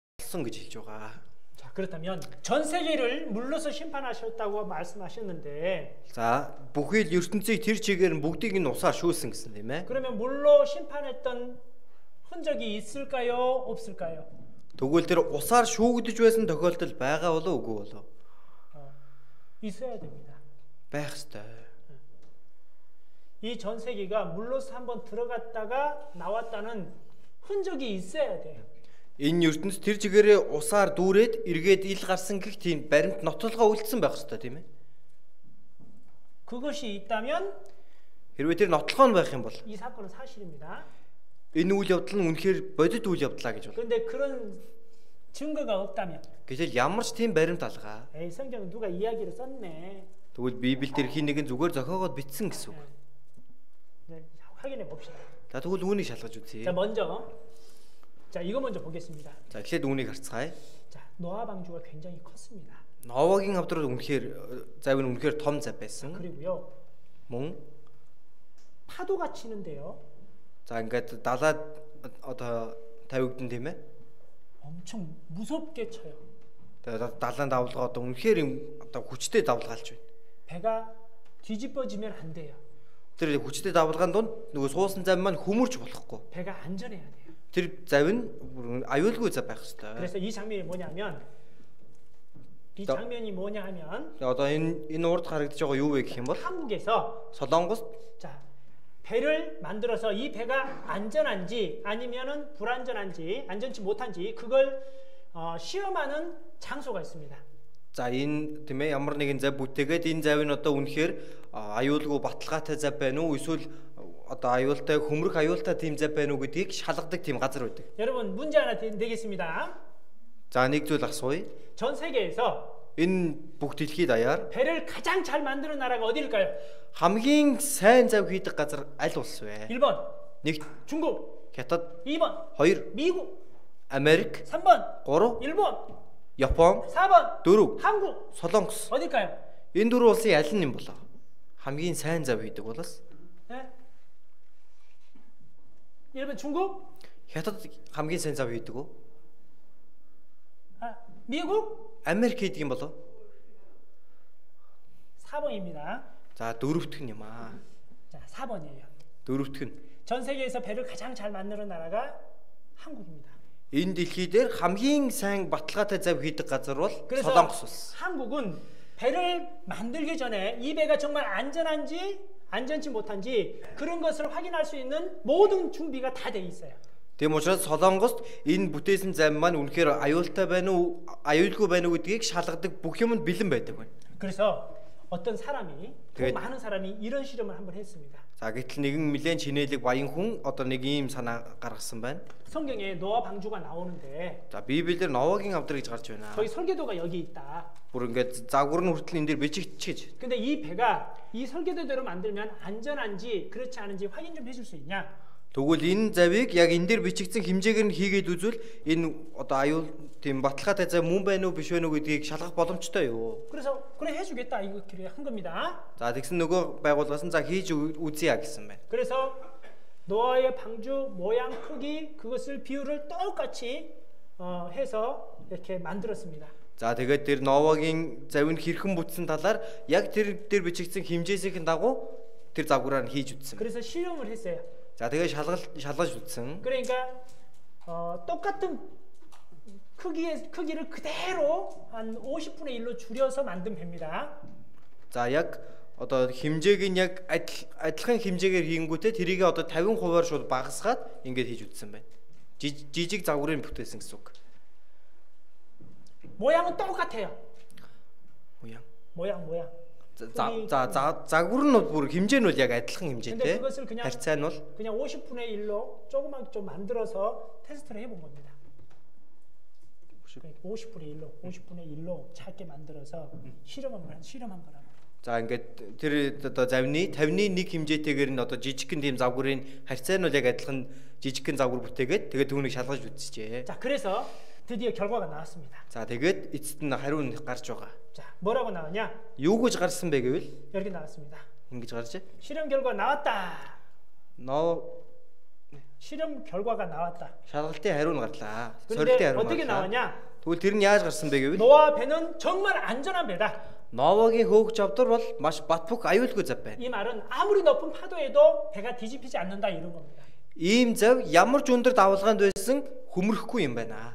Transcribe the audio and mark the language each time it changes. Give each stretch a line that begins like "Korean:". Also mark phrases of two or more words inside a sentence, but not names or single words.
Mongolian: болсон гэж хэлж байгаа.
Korean: 자, 그렇다면 전 세계를 물러서 심판하셨다고 말씀하셨는데
Mongolian: За бүхий л ертөнцийг тэр чигээр нь бүгдийг нь усаар шүүлсэн гэсэн тийм ээ.
Korean: 그러면 물로 심판했던 흔적이 있을까요? 없을까요?
Mongolian: Тэгвэл тэр усаар шүүгдэж байсан тохиолдол байгаа болов үгүй болов?
Korean: 있어야 됩니다.
Mongolian: Байх ёстой.
Korean: 이 전 세계가 물로서 한번 들어갔다가 나왔다는 흔적이 있어야 돼요.
Mongolian: Энэ ертөнц тэр чигээрээ усаар дүүрээд эргээд ил гарсан гэх тийм баримт нотлогоо үлдсэн байх ёстой тийм ээ.
Korean: 그것이 있다면
Mongolian: Хэрвээ тэр нотлогоо нь байх юм бол
Korean: 이 사건은 사실입니다.
Mongolian: энэ үйл явдал нь үнэхээр бодит үйл явдлаа гэж бол.
Korean: 그런데 그런 증거가 없다면
Mongolian: Гэтэл ямар ч тийм баримт алгаа.
Korean: 에이 성경 누가 이야기를 썼네.
Mongolian: Тэгвэл Библиэлд тэр хин нэгэн зүгээр зохиогоод бичсэн гэсэн үг.
Korean: 네, 확인해 봅시다.
Mongolian: За тэгвэл үүнийг шалгаж үзье.
Korean: 자, 먼저 이거 먼저 보겠습니다.
Mongolian: За эхлээд үүнийг харцгаая.
Korean: 자, 노아 방주가 굉장히 컸습니다.
Mongolian: Новагийн хамтрал үнэхээр завь нь үнэхээр том зав байсан.
Korean: 그리고요.
Mongolian: Мөн
Korean: 파도가 치는데요.
Mongolian: за ингээд далаад одоо тавигдсан тийм ээ.
Korean: 엄청 무섭게 쳐요.
Mongolian: Тэгээд далайн давлгаа одоо үнэхээр юм одоо хүчтэй давлгаалж байна.
Korean: 배가 뒤집어지면 안 돼요.
Mongolian: Тэр хүчтэй давлгаан донд нөгөө суусан зав маань хөмөрч болохгүй.
Korean: 배가 안전해야 돼요.
Mongolian: Тэр завь нь аюулгүй зав байх ёстой.
Korean: 그래서 이 장면이 뭐냐면
Mongolian: Одоо энэ урд харагдаж байгаа юу вэ гэх юм бол
Korean: 한국에서
Mongolian: Солонгост
Korean: 자, 배를 만들어서 이 배가 안전한지 아니면은 불안전한지 안전치 못한지 그걸 시험하는 장소가 있습니다.
Mongolian: За энэ тийм ээ ямар нэгэн зав бүтээгээд энэ зав нь одоо үнэхээр аюулгүй баталгаатай зав байна уу эсвэл одоо аюултай хөмрөх аюултай тийм зав байна уу гэдгийг шалгадаг тийм газар байдаг.
Korean: 여러분 문제 하나 내겠습니다.
Mongolian: За нэг зүйл асууя.
Korean: 전 세계에서
Mongolian: Энэ бүх дэлхийд даяар
Korean: 배를 가장 잘 만드는 나라가 어디일까요?
Mongolian: хамгийн сайн зав хийдэг газар аль улс вэ?
Korean: 1번
Mongolian: 1.
Korean: 중국,
Mongolian: Хятад,
Korean: 2번
Mongolian: 2.
Korean: 미국,
Mongolian: Америк,
Korean: 3번
Mongolian: 3.
Korean: 일본,
Mongolian: Япон,
Korean: 4번
Mongolian: 4.
Korean: 한국.
Mongolian: Солонгос.
Korean: 어딜까요?
Mongolian: Энэ дөрвөн улсын аль нь юм болоо? Хамгийн сайн зав хийдэг болоос.
Korean: 네? 1번 중국?
Mongolian: Хятад хамгийн сайн зав хийдэг үү?
Korean: 미국?
Mongolian: Америк хийдэг юм болоо?
Korean: 4번입니다.
Mongolian: За дөрөвтг нь юм аа.
Korean: 자, 4번이에요.
Mongolian: Дөрөвтг нь.
Korean: 전 세계에서 배를 가장 잘 만드는 나라가 한국입니다.
Mongolian: Энэ дэлхий дээр хамгийн сайн баталгаатай зав хийдэг газар бол
Korean: 그래서
Mongolian: Солонгос улс.
Korean: 한국은 배를 만들기 전에 이 배가 정말 안전한지 안전치 못한지 그런 것을 확인할 수 있는 모든 준비가 다 돼 있어요.
Mongolian: Тийм учраас Солонгост энэ бүтээсэн зам маань үнэхээр аюултай байна уу, аюулгүй байна уу гэдгийг шалгадаг бүх юм нь бэлэн байдаг байна.
Korean: 그래서 어떤 사람이 그 많은 사람이 이런 실험을 한번 했습니다.
Mongolian: За гэтэл нэгэн нэлээд чинээлэг баян хүн одоо нэг ийм санаа гаргасан байна.
Korean: 성경에 노아 방주가 나오는데
Mongolian: За Библиэлд Новагийн авдар гэж гарч байна.
Korean: 거기 설계도가 여기 있다.
Mongolian: Бүр ингээд загвар нь хүртэл энэ дээр бичигдчихэж.
Korean: 근데 이 배가 이 설계도대로 만들면 안전한지 그렇지 않은지 확인 좀 해줄 수 있냐?
Mongolian: Тэгвэл энэ завыг яг энэ дээр бичигдсэн хэмжээгээр нь хийгээд үзвэл энэ одоо аюул тийм баталгаатай зав мөн байна уу биш байна уу гэдгийг шалгах боломжтой юу?
Korean: 그래서 그래 해주겠다 이거 한 겁니다.
Mongolian: За тэгсэн нөгөө байгууллаас нь за хийж үзье гэсэн байна.
Korean: 그래서 노아의 방주 모양 크기 그것을 비율을 똑같이 해서 이렇게 만들었습니다.
Mongolian: За тэгээд тэр Новагийн завыг хэрхэн бүтсэн талаар яг тэр дээр бичигдсэн хэмжээсийн дагуу тэр загвараар нь хийж үзсэн.
Korean: 그래서 실험을 했어요.
Mongolian: За тэгээд шалгаж үзсэн.
Korean: 그러니까 똑같은 크기를 그대로 한 50분의 1로 줄여서 만든 배입니다.
Mongolian: За яг одоо хэмжээг нь яг адилхан хэмжээгээр хийнгүүтээ тэрийг одоо 50%-аар шууд багасгаад ингэж хийж үзсэн байна. Жижиг загварын бүтээсэн гэсэн үг.
Korean: 모양은 똑같아요. 모양. 모양.
Mongolian: За загвар нь бүр хэмжээ нь бол яг адилхан хэмжээтэй. харьцаа нь бол
Korean: 그냥 50분의 1로 조금만 좀 만들어서 테스트를 해본 겁니다. 50분의 1로 작게 만들어서 실험한 거라고.
Mongolian: За ингээд тэр одоо завны 50-ны 1 хэмжээтэйгээр нь одоо жижигхэн тийм загварын харьцаа нь бол яг адилхан жижигхэн загвар бүтээгээд тэгээд түүнийг шалгаж үзчихжээ.
Korean: 자, 그래서 드디어 결과가 나왔습니다.
Mongolian: За тэгээд эцэст нь хариу нь гарч байгаа.
Korean: 자, 뭐라고 나왔냐?
Mongolian: Юу гэж гарсан бэ гэвэл
Korean: 이렇게 나왔습니다.
Mongolian: ингэж гарч.
Korean: 실험 결과 나왔다. 실험 결과가 나왔다.
Mongolian: Шалгалтын хариу нь гарлаа.
Korean: 그런데
Mongolian: Сорилтын хариу
Korean: 어떻게
Mongolian: нь гарлаа.
Korean: 나왔냐?
Mongolian: Тэгвэл тэр нь яаж гарсан бэ гэвэл
Korean: 노아 배는 정말 안전한 배다.
Mongolian: Новогийн хөөгч авдар бол маш батбөх аюулгүй зав байна.
Korean: 이 말은 아무리 높은 파도에도 배가 뒤집히지 않는다 이런 겁니다.
Mongolian: Ийм зав ямар ч өндөр давалгаанд байсан хөмөрөхгүй юм байна.